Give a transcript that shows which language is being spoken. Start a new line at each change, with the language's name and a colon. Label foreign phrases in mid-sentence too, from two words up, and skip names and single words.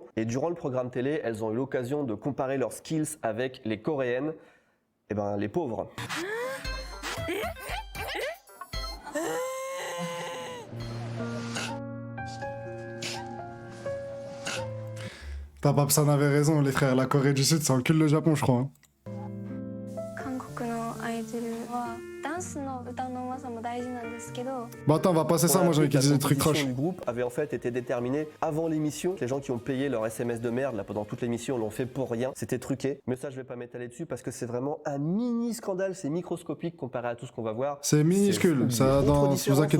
French: Et durant le programme télé, elles ont eu l'occasion de comparer leurs skills avec les coréennes. Et ben, les pauvres. Papsan avait raison, les frères. La Corée du Sud, ça encule le Japon, je crois. Hein.
Japanese: 韓国のアイドルはダンスの歌のうまさも大事なんですけど、
French: Bon, attends, on va passer ça. Moi, j'avais La dit des trucs composition trash. du groupe avait en fait été déterminée avant l'émission. Les gens qui ont payé leur SMS de merde là pendant toute l'émission l'ont fait pour rien. C'était truqué. Mais ça, je vais pas m'étaler dessus parce que c'est vraiment un mini scandale. C'est microscopique comparé à tout ce qu'on va voir. C'est minuscule, ça, Autre vous différence inquiétez